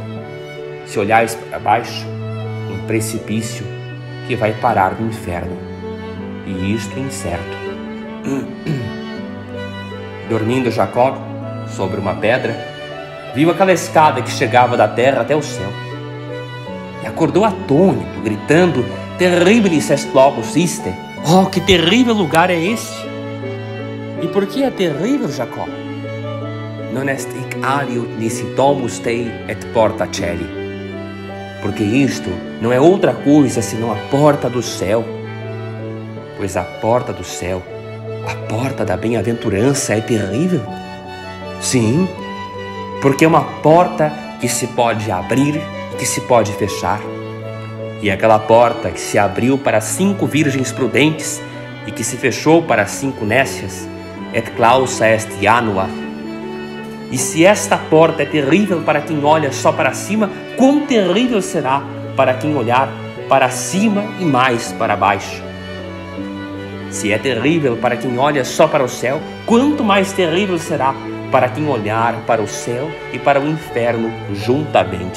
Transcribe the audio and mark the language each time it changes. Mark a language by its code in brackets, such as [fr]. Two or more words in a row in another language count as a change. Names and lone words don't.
[pt] Se olhais para baixo, um precipício que vai parar no inferno. E isto é incerto. Dormindo Jacó sobre uma pedra, viu aquela escada que chegava da terra até o céu. E acordou atônito, gritando: [la] Terribilis est locus iste. [pt] Oh, que terrível lugar é este! E por que é terrível, Jacó? [la] Non est hic aliud nisi domus tei et porta celi. [pt] Porque isto não é outra coisa senão a porta do céu. Pois a porta do céu, a porta da bem-aventurança é terrível. Sim, porque é uma porta que se pode abrir e que se pode fechar. E aquela porta que se abriu para 5 virgens prudentes e que se fechou para 5 nécias, [la] et clausa est janua. [pt] E se esta porta é terrível para quem olha só para cima, quão terrível será para quem olhar para cima e mais para baixo. Se é terrível para quem olha só para o céu, quanto mais terrível será para quem olhar para o céu e para o inferno juntamente.